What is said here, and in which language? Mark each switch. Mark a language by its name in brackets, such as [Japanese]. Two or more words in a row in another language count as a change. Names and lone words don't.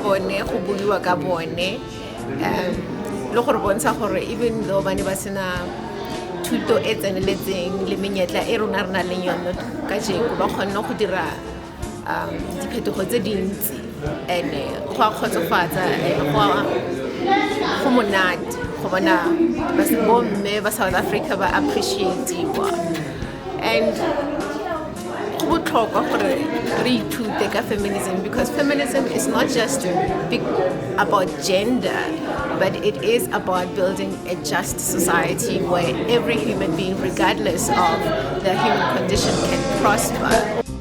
[Tswana] bone go buiwa ka bone le gore bontsha gore [English] even though [Tswana] ba ne ba sena thuto e tseneletseng le menyetla e rona re na leng yone ka jeko ba kgonne go dira diphetogo tse dintsi and go a kgotsofatsa go monate go bona bomme ba South Africa ba appreciate-iwa [English] and feminism, because feminism is not just about gender, but it is about building a just society where every human being, regardless of their human condition, can prosper.